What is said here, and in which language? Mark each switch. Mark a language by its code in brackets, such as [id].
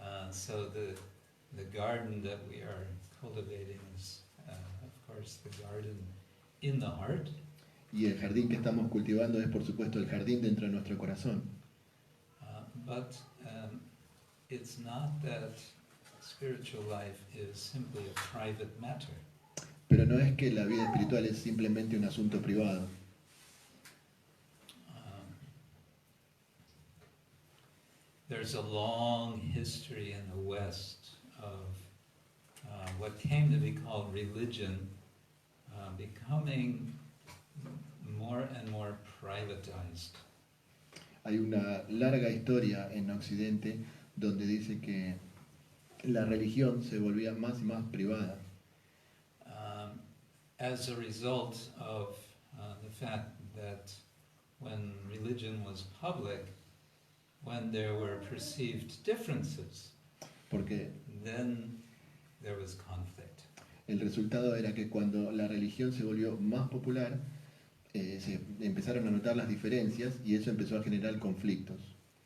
[en] So the garden that we are cultivating is, of course, the garden in the heart. [es] Y el jardín que estamos cultivando es, por supuesto, el jardín dentro de nuestro corazón. [en] But it's not that spiritual life is simply a private matter. [es] Pero no es que la vida espiritual es simplemente un asunto privado. [en] There's a long history in the West of what came to be called religion becoming more and more privatized. [es] Hay una larga historia en Occidente donde dice que la religión se volvía más y más privada. [en] As a result of the fact that when religion was public, when there were perceived differences, [es] Porque [en] then there was conflict. [es] el resultado era que cuando la religión se volvió más popular, se empezaron a notar las diferencias y eso empezó a generar conflictos.